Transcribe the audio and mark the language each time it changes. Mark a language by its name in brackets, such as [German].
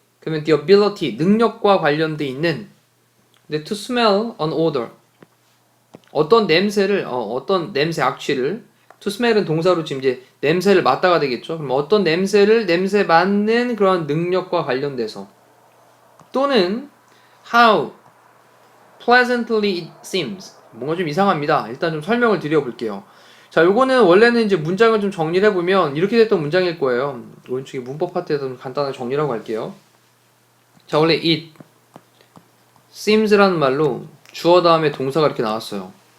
[Korean] 그러면 [English] the ability, [Korean] 능력과 관련돼 있는, 근데 [English] to smell an odor, [Korean] 어떤 냄새를, 어떤 냄새 악취를, to smell은 동사로 지금 이제 냄새를 맡다가 되겠죠. 그럼 어떤 냄새를 냄새 맡는 그런 능력과 관련돼서, 또는 [English] How pleasantly it seems. [Korean] 뭔가 좀 이상합니다. 일단 좀 설명을 드려볼게요. 자, 요거는 원래는 이제 문장을 좀 정리를 해보면 이렇게 됐던 문장일 거예요. 오른쪽에 문법 파트에서 좀 간단하게 정리라고 할게요. 자, 원래 [English] it seems [Korean] 라는 말로 주어 다음에 동사가 이렇게 나왔어요.